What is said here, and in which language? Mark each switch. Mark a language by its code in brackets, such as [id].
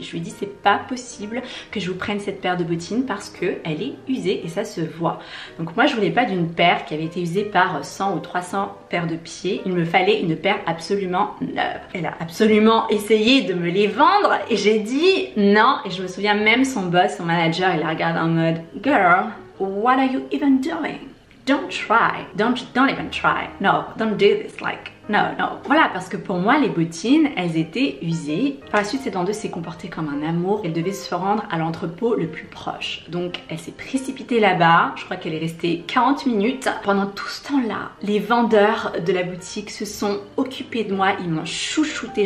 [fr] Je lui ai dit c'est pas possible que je vous prenne cette paire de bottines parce que elle est usée et ça se voit. Donc moi je voulais pas d'une paire qui avait été usée par 100 ou 300 paires de pieds, il me fallait une paire absolument neuve. Elle a absolument essayé de me les vendre et j'ai dit non. Et je me souviens même son boss, son manager, il la regarde en mode [en] girl, what are you even doing? Don't try, don't even try, no, don't do this, like [fr] Voilà, parce que pour moi, les bottines, elles étaient usées. Par la suite, cette vendeuse s'est comportée comme un amour. Elle devait se rendre à l'entrepôt le plus proche. Donc, elle s'est précipitée là-bas. Je crois qu'elle est restée 40 minutes. Pendant tout ce temps-là, les vendeurs de la boutique se sont occupés de moi. Ils m'ont chouchouté.